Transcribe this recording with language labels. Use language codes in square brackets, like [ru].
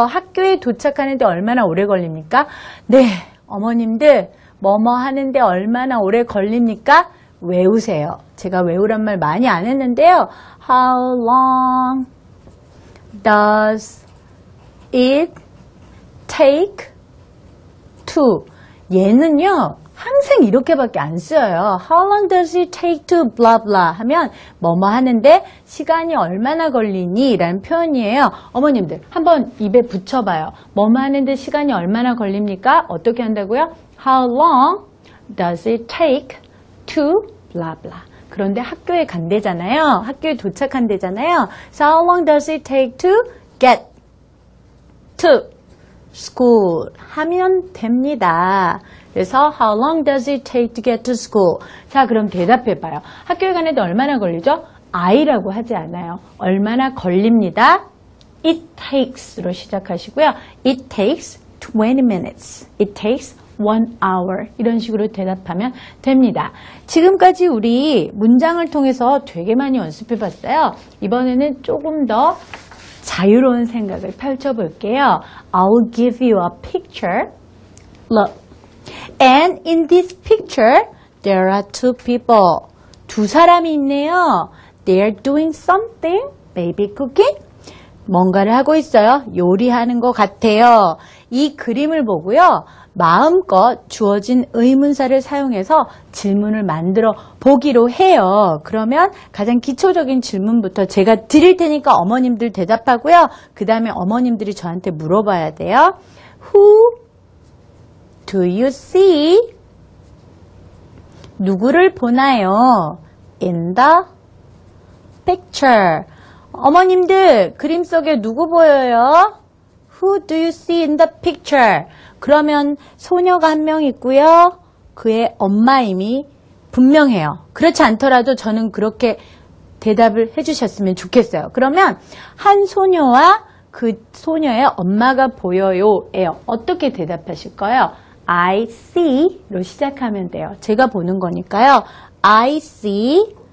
[ko] 학교에 도착하는데 얼마나 오래 걸립니까? 네, 어머님들 뭐뭐 하는데 얼마나 오래 걸립니까? 외우세요. 제가 외우란 말 많이 안 했는데요. [en] How long does it take to? [ko] 얘는요, 항상 이렇게밖에 안 쓰여요. [en] How long does it take to blah blah [ko] 하면 뭐뭐 하는데 시간이 얼마나 걸리니? 라는 표현이에요. 어머님들 한번 입에 붙여봐요. 뭐뭐 하는데 시간이 얼마나 걸립니까? 어떻게 한다고요? [en] How long does it take to blah blah. [ko] 그런데 학교에 간대잖아요. 학교에 도착한대잖아요. [en] So how long does it take to get to school [ko] 하면 됩니다. 그래서 [en] how long does it take to get to school? [ko] 자, 그럼 대답해봐요. 학교에 가는데 얼마나 걸리죠? I라고 하지 않아요. 얼마나 걸립니다. [en] It takes [ko] 로 시작하시고요. [en] It takes 20 minutes. It takes 1 hour. [ko] 이런 식으로 대답하면 됩니다. 지금까지 우리 문장을 통해서 되게 많이 연습해봤어요. 이번에는 조금 더 자유로운 생각을 펼쳐볼게요. [en] I'll give you a picture. Look. And in this picture, there are two people. [ko] 두 사람이 있네요. [en] They are doing something, maybe cooking. [ko] 뭔가를 하고 있어요. 요리하는 것 같아요. 이 그림을 보고요. 마음껏 주어진 의문사를 사용해서 질문을 만들어 보기로 해요. 그러면 가장 기초적인 질문부터 제가 드릴 테니까 어머님들 대답하고요. 그 다음에 어머님들이 저한테 물어봐야 돼요. [en] Who do you see? [ko] 누구를 보나요? [en] In the picture. [ko] 어머님들 그림 속에 누구 보여요? [en] Who do you see in the picture? [ko] 그러면 소녀가 한 명 있고요. 그의 엄마임이 분명해요. 그렇지 않더라도 저는 그렇게 대답을 해주셨으면 좋겠어요. 그러면 한 소녀와 그 소녀의 엄마가 보여요. 예요. 어떻게 대답하실까요? [en] I see [ko] 로 시작하면 돼요. 제가 보는 거니까요. I see